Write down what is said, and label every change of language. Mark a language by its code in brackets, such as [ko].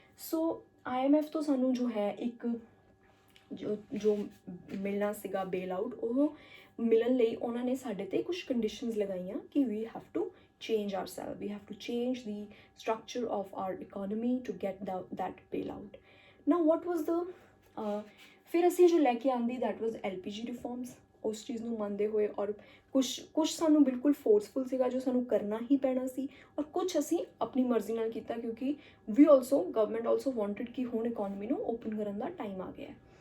[pa] ਸੋ IMF ਤੋਂ ਸਾਨੂੰ ਜੋ ਹੈ ਇੱਕ ਜੋ ਮਿਲਣਾ ਸੀਗਾ ਬੇਲ ਆਊਟ, ਉਹ ਮਿਲਣ ਲਈ ਉਹਨਾਂ ਨੇ ਸਾਡੇ 'ਤੇ ਕੁਛ ਕੰਡੀਸ਼ਨਸ ਲਗਾਈਆਂ ਕਿ [en] We have to change ourselves, we have to change the structure of our economy to get that bailout. Now what was the [pa] ਫਿਰ ਅਸੀਂ ਜੋ ਲੈ ਕੇ ਆਂਦੀ [en] that was LPG reforms। [pa] ਉਸ ਚੀਜ਼ ਨੂੰ ਮੰਨਦੇ ਹੋਏ ਔਰ ਕੁਛ ਸਾਨੂੰ ਬਿਲਕੁਲ ਫੋਰਸਫੁਲ ਸੀਗਾ ਜੋ ਸਾਨੂੰ ਕਰਨਾ ਹੀ ਪੈਣਾ ਸੀ, ਔਰ ਕੁਛ ਅਸੀਂ ਆਪਣੀ ਮਰਜ਼ੀ ਨਾਲ ਕੀਤਾ ਕਿਉਂਕਿ [en] government also wanted [pa] ਕਿ ਹੁਣ ਇਕੋਨਮੀ ਨੂੰ ਓਪਨ ਕਰਨ ਦਾ ਟਾਈਮ ਆ ਗਿਆ।